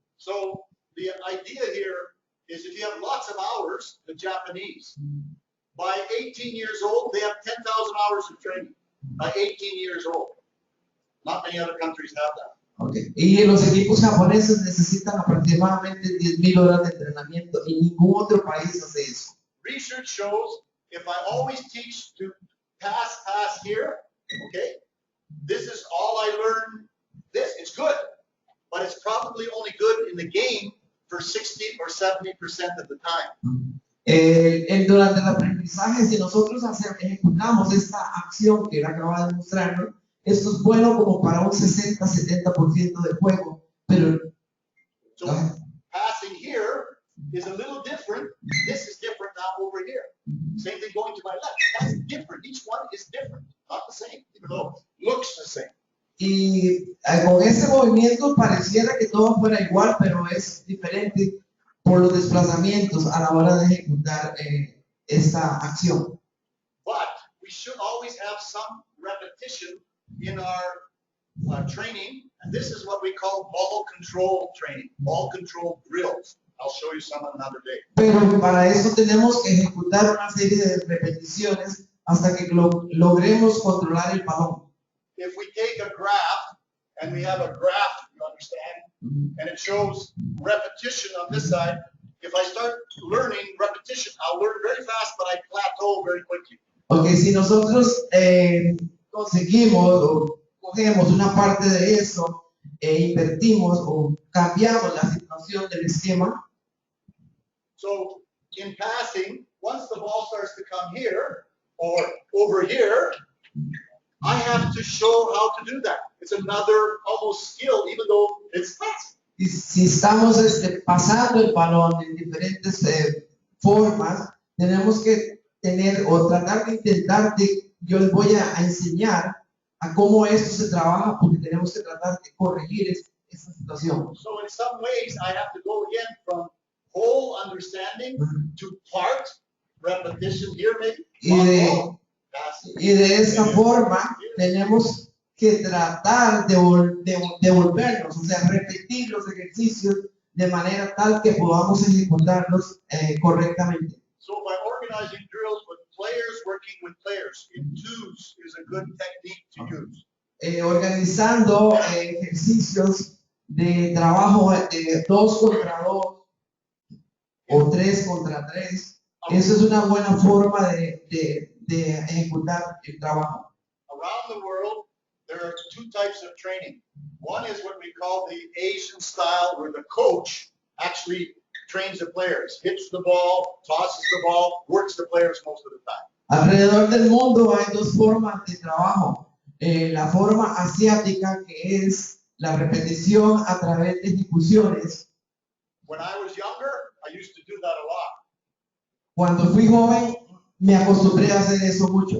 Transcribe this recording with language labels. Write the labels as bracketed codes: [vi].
[en] So the idea here is if you have lots of hours, the Japanese, by 18 years old, they have 10,000 hours of training. By 18 years old. Not many other countries have that. Okay. [es] Y los equipos japoneses necesitan aproximadamente 10,000 horas de entrenamiento y ningún otro país hace eso. [en] Research shows if I always teach to pass here, okay, this is all I learn. This, it's good, but it's probably only good in the game for 60 or 70% of the time. [es] Durante el aprendizaje, si nosotros ejecutamos esta acción que él acaba de mostrarnos, esto es bueno como para un 60-70% del juego, pero [en] So passing here is a little different. This is different now over here. Same thing going to my left. That's different. Each one is different, not the same, even though it looks the same. [es] y con ese movimiento pareciera que todo fuera igual, pero es diferente por los desplazamientos a la hora de ejecutar esta acción. [en] But we should always have some repetition in our training, and this is what we call ball control training, ball control drills. I'll show you some another day. [es] Pero para eso tenemos que ejecutar una serie de repeticiones hasta que logremos controlar el balón. [en] If we take a graph, and we have a graph, you understand, and it shows repetition on this side, if I start learning repetition, I'll learn very fast, but I plateau very quickly. [es] Porque si nosotros conseguimos o cogemos una parte de eso e invertimos o cambiamos la situación del esquema, [en] So in passing, once the ball starts to come here or over here, I have to show how to do that. It's another almost skill, even though it's fast. [es] y si estamos pasando el balón en diferentes formas, tenemos que tener o tratar de intentar yo les voy a enseñar a cómo esto se trabaja porque tenemos que tratar de corregir esta situación. [en] So in some ways, I have to go again from whole understanding to part repetition here, maybe. [es] Y de esta forma tenemos que tratar de devolvernos, o sea, repetir los ejercicios de manera tal que podamos ejecutarlos correctamente. [en] So by organizing drills with players working with players in twos is a good technique to use. [es] Organizando ejercicios de trabajo de 2 contra 2 o 3 contra 3, eso es una buena forma de ejecutar el trabajo. [en] Around the world, there are 2 types of training. One is what we call the Asian style, where the coach actually trains the players, hits the ball, tosses the ball, works the players most of the time. [es] Alrededor del mundo hay 2 formas de trabajo. La forma asiática, que es la repetición a través de ejecuciones. [en] When I was younger, I used to do that a lot. [es] Cuando fui joven, me acostumbré a hacer eso mucho.